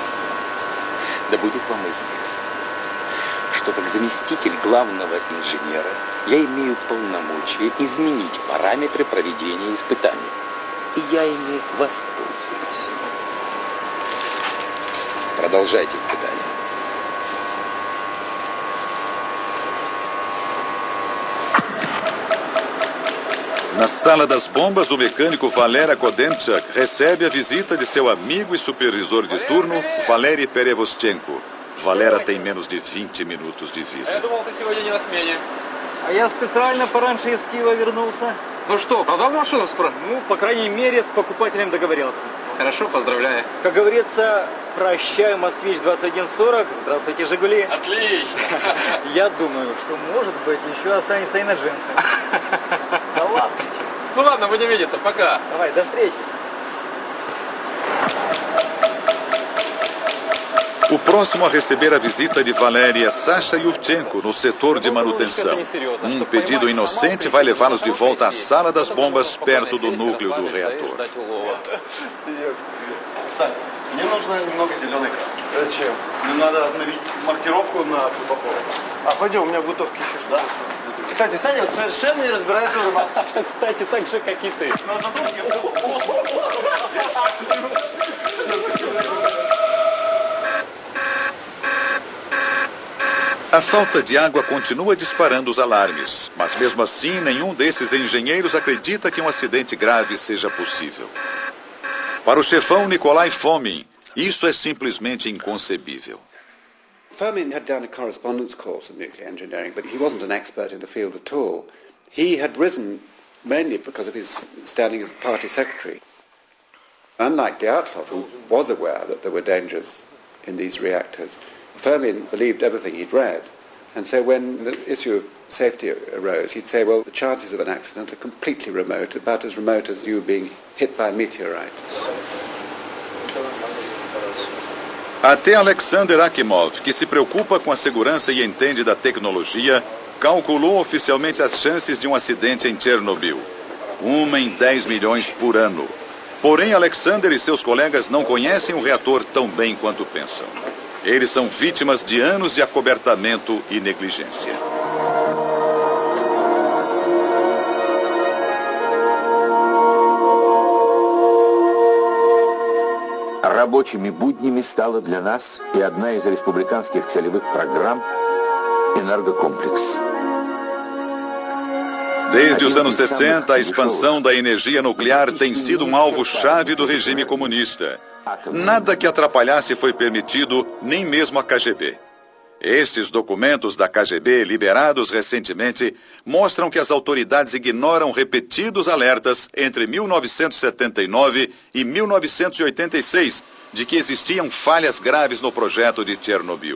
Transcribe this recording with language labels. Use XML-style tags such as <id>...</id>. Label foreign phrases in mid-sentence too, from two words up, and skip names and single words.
<ru>Да будет вам известно, что как заместитель главного инженера я имею полномочия изменить параметры проведения испытаний. И я ими воспользуюсь. Продолжайте испытания.</ru> <pt>Na sala das bombas, o mecânico Valeri Kodenchuk recebe a visita de seu amigo e supervisor de turno, Valery Perevostchenko. Valera tem menos de 20 minutos de vida.</pt> <ru>Я думал, ты сегодня не на смене. А я специально пораньше из Киева вернулся. Ну что, продал машину скоро? Ну, по крайней мере, с покупателем договорился. Хорошо, поздравляю. Как говорится, прощай, Москвич 2140, здравствуйте, Жигули. Отлично. Я думаю, что, может быть, еще останется и на джинсы. Да ладно. Ну ладно, будем видеться, пока. Давай, до встречи.</ru> <pt>O próximo a receber a visita de Valery é Sasha Yurchenko, no setor de manutenção. Um pedido inocente vai levá-los de volta à sala das bombas, perto do núcleo do reator.</pt> <ru>Мне нужно немного зеленой краски. Зачем? Мне надо обновить маркировку на трубопровод. А пойдем, у меня в бутовке еще что-то. Кстати, Саня вот совершенно не разбирается в рыбалке. Кстати, так же, как и ты.</ru> <pt>A falta de água continua disparando os alarmes, mas mesmo assim nenhum desses engenheiros acredita que um acidente grave seja possível. Para o chefão Nikolai Fomin, isso é simplesmente inconcebível.</pt> <en>Fomin had done a correspondence course in nuclear engineering, but he wasn't an expert in the field at all. He had risen mainly because of his standing as the party secretary. Unlike Dyatlov, who was aware that there were dangers in these reactors, Fomin believed everything he'd read. And so when the issue of safety arose, he'd say, well, the chances of an accident are completely remote, about as remote as you being hit by a meteorite.</en> <pt>Até Alexander Akimov, que se preocupa com a segurança e entende da tecnologia, calculou oficialmente as chances de um acidente em Chernobyl. 1 em 10 milhões por ano. Porém, Alexander e seus colegas não conhecem o reator tão bem quanto pensam. Eles são vítimas de anos de acobertamento e negligência.</pt> <ru>Рабочими буднями стала для нас и одна из республиканских целевых программ «Энергокомплекс».</ru> <pt>Desde os anos 60, a expansão da energia nuclear tem sido um alvo-chave do regime comunista. Nada que atrapalhasse foi permitido, nem mesmo a KGB. Estes documentos da KGB, liberados recentemente, mostram que as autoridades ignoram repetidos alertas entre 1979 e 1986 de que existiam falhas graves no projeto de Chernobyl.</pt>